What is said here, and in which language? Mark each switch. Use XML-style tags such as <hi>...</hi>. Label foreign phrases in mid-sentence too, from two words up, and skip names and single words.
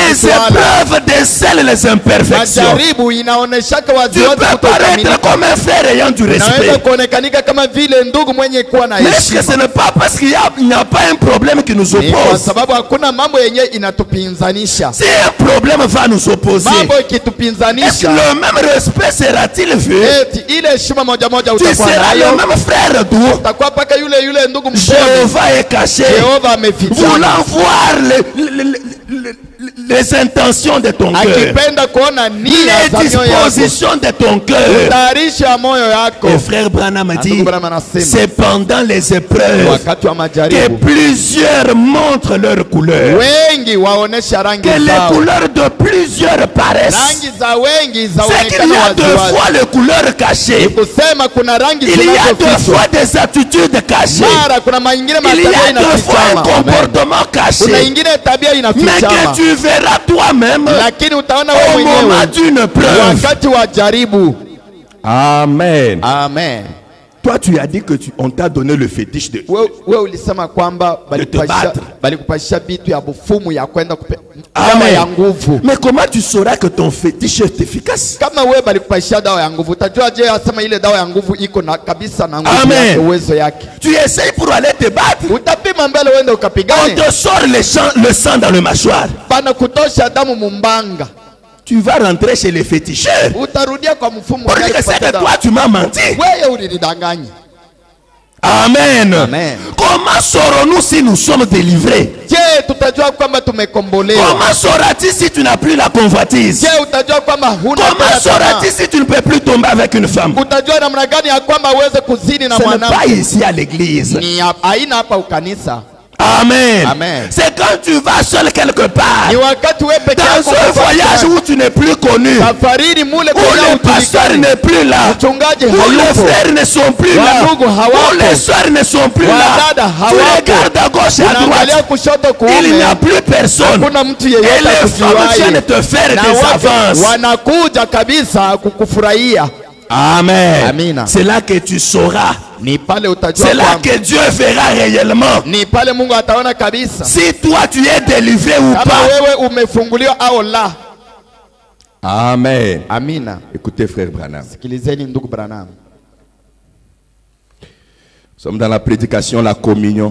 <sw>utakutwala.</sw> <fr>épreuves décèlent les imperfections.</fr> <sw>Majaribu inaoneshaka</sw> <fr>Tu</fr> <sw>waziwazi</sw> <fr>peux paraître</fr> <sw>kutokamilika.</sw> <fr>comme un frère ayant du</fr> <sw>Unaweza</sw> <fr>respect.</fr> <sw>kuonekanika kama vile ndugu mwenye kuwa na</sw> <fr>Mais est-ce que ce</fr> <sw>heshima.</sw> <fr>n'est pas parce qu'il n'y a pas un problème qui nous</fr> <sw>Ni kwa</sw> <fr>oppose?</fr> <sw>sababu hakuna mambo yenye inatupinzanisha.</sw> <fr>Si un problème va nous opposer,</fr> <sw>Mambo</sw> <fr>est-ce que</fr> <sw>ikitupinzanisha,</sw> <fr>le même respect sera-t-il vu?</fr> <sw>eti ile heshima moja moja</sw> <fr>Tu</fr> <sw>utakuwa</sw> <fr>seras le</fr> <sw>nayo.</sw> <fr>même frère d'où?</fr> <sw>Utakuwa paka yule ndugu mpole.</sw> <fr>Jéhovah est caché.</fr> <sw>Jehova amefichama.</sw> <fr>Voulant voir les intentions de ton cœur,</fr> <sw>Akipenda kuona nia</sw> <fr>les</fr> <sw>za mioyo yako.</sw> <fr>dispositions de ton cœur.</fr> <sw>Tayarisho ya moyo yako.</sw> <fr>Et frère Branham a dit,</fr> <sw>Ndugu Branham anasema,</sw> <fr>c'est pendant les épreuves</fr> <sw>wakati wa</sw> <fr>que</fr> <sw>majaribu</sw> <fr>plusieurs montrent leur couleur.</fr> <sw>wengi waonesha rangi</sw> <fr>Que les</fr> <sw>zao.</sw> <fr>couleurs de plusieurs paraissent.</fr> <sw>Rangi za wengi</sw> <fr>C'est qu'il y</fr> <sw>zaonekana</sw> <fr>a deux</fr> <sw>waziwazi.</sw> <fr>fois les couleurs cachées.</fr> <sw>Kusema kuna rangi</sw> <fr>Il y a deux</fr> <sw>zinazofichwa.</sw> <fr>fois des attitudes cachées.</fr> <sw>Mara kuna maingine</sw> <fr>Il y</fr> <sw>matabia</sw> <fr>a deux fois un</fr> <sw>inafichama.</sw> <fr>comportement</fr> <sw>Kuna</sw> <fr>caché.</fr> <sw>ingine tabia</sw> <fr>Mais</fr> <sw>inafichama.</sw> <fr>que tu verras toi-même</fr> <sw>Lakini utaona wewe</sw> <fr>au moment</fr> <sw>mwenyewe</sw> <fr>d'une preuve.</fr> <sw>wakati wa jaribu.</sw> <fr>Amen.</fr> <sw>Amen.</sw> <fr>Toi, tu as dit que on t'a donné le fétiche de</fr> <sw>Wewe ulisema kwamba balikupasha bitu ya bufumu ya kwenda dawa ya nguvu.</sw> <fr>Mais comment tu sauras que ton fétiche est efficace?</fr> <sw>Kama wewe balikupasha dawa ya nguvu, utajua je asema ile dawa ya nguvu iko na kabisa na nguvu yake, uwezo yake.</sw> <fr>Tu essayes pour aller te battre.</fr> <sw>Utapima mbele uende ukapigane.</sw> <fr>On te sort le sang dans le mâchoire.</fr> <sw>Bana kutosha damu mumbanga.</sw> <fr>Tu vas rentrer chez les féticheurs.</fr> <sw>Utarudia kwa mfumu.</sw> <fr>Pour dire que c'est que toi tu m'as menti.</fr> <sw>Wewe ulidanganya.</sw> <fr>Amen.</fr> <sw>Amen.</sw> <fr>Comment saurons-nous si nous sommes délivrés?</fr> <sw>Je, tutajua kwamba tumekombolewa.</sw> <fr>Comment sauras-tu si tu n'as plus la convoitise?</fr> <sw>Je, utajua kwamba huna.</sw> <fr>Comment sauras-tu si tu ne peux plus tomber avec une femme?</fr> <sw>Utajua namna gani ya kwamba uweze kuzini na mwanamke?</sw> <fr>Ce n'est pas ici à l'église.</fr> <sw>Ni haina hapa ukanisa.</sw> <fr>Amen.</fr> <sw>Amen.</sw> <fr>C'est quand tu vas seul quelque part.</fr> <sw>Ni wakati wewe peke yako</sw> <fr>dans un voyage où tu n'es plus connu.</fr> <sw>Safarini mule</sw> <fr>où le pasteur n'est plus là.</fr> <sw>Mchungaji</sw> <fr>où</fr> <sw>hayupo.</sw> <fr>les frères ne sont plus là. Où les soeurs ne sont plus là. Tu regardes à gauche et à droite. Il n'y a plus personne. Et les femmes viennent te faire des avances.</fr> <sw>Wanakuja kabisa kukufurahia.</sw> <fr>Amen.</fr> <sw>Amina.</sw> <fr>C'est là que tu sauras. C'est là que Dieu verra réellement. Si toi tu es délivré ou pas. Amen.</fr> <sw>Amina.</sw> <fr>Écoutez frère Branham. Branham. Nous sommes dans la prédication, la communion.</fr>